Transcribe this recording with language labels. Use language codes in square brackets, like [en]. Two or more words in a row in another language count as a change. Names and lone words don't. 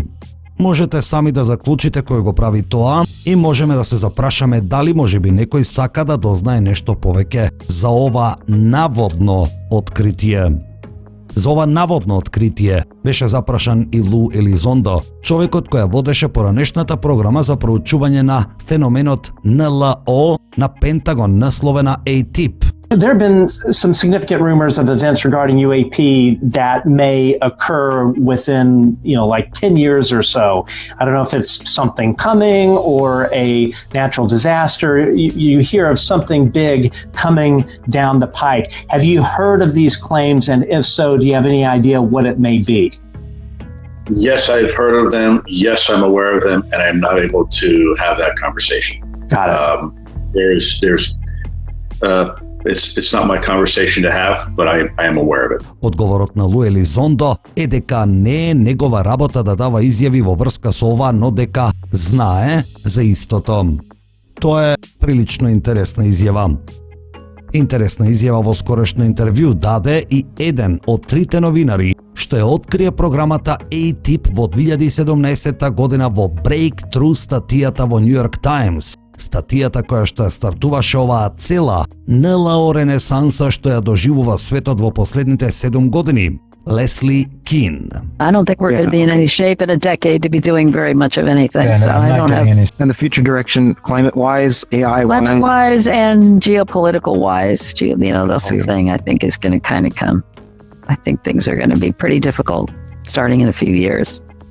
[mk] Можете сами да заклучите кој го прави тоа и можеме да се запрашаме дали можеби некој сака да дознае нешто повеќе за ова наводно откритие. За ова наводно откритие беше запрашан и Лу Елизондо, човекот кој водеше поранешната програма за проучување на феноменот НЛО на Пентагон, насловена ATIP. [en] There have been some significant rumors of events regarding UAP that may occur within, like 10 years or so. I don't know if it's something coming or a natural disaster. You hear of something big coming down the pike. Have you heard of these claims? And if so, do you have any idea what it may be? Yes, I've heard of them. Yes, I'm aware of them, and I'm not able to have that conversation. Got it. It's not my conversation to have, but I am aware of it. [mk] Одговорот на Лу Елизондо е дека не е негова работа да дава изјави во врска со ова, но дека знае за истото. Тоа е прилично интересна изјава. Интересна изјава во скорешно интервју даде и еден од 3 новинари што ја открие програмата ATIP во 2017 година во Breakthrough статијата во New York Times. Статијата која што ја стартуваше оваа цела НЛО ренесанса што ја доживува светот во последните 7 години. Leslie Kean. [en] I don't think we're going to be in any shape in a decade to be doing very much of anything. I don't have and the future direction, climate-wise, AI-wise, and geopolitical-wise. That's the thing I think is going to kind of come. I think things are going to be pretty difficult starting in a few years.